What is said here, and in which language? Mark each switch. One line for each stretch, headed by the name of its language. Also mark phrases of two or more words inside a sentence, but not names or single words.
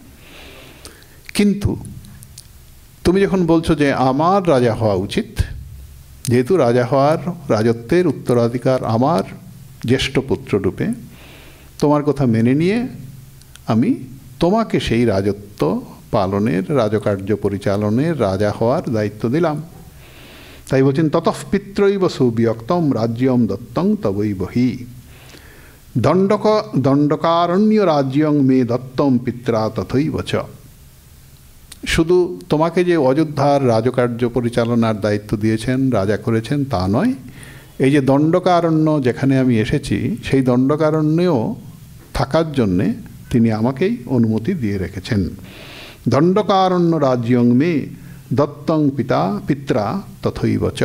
Bangla: কিন্তু তুমি যখন বলছো যে আমার রাজা হওয়া উচিত, যেহেতু রাজা হওয়ার, রাজত্বের উত্তরাধিকার আমার জ্যেষ্ঠ পুত্ররূপে, তোমার কথা মেনে নিয়ে আমি তোমাকে সেই রাজত্ব পালনের, রাজকার্য পরিচালনের, রাজা হওয়ার দায়িত্ব দিলাম। তাই বলছেন
Sanskrit: ততঃ পিত্রৈব সুব্যক্তম রাজ্যম দত্তং তবৈবহি দণ্ডকারণ্য রাজ্যং মে দত্তম পিত্রা তথৈব চ।
Bangla: শুধু তোমাকে যে অযোধ্যার রাজকার্য পরিচালনার দায়িত্ব দিয়েছেন, রাজা করেছেন, তা নয়, এই যে দণ্ডকারণ্য যেখানে আমি এসেছি, সেই দণ্ডকারণ্যেও থাকার জন্যে তিনি আমাকেই অনুমতি দিয়ে রেখেছেন।
Sanskrit: দণ্ডকারণ্য রাজ্যং মে দত্তং পিত্রা তথৈব চ।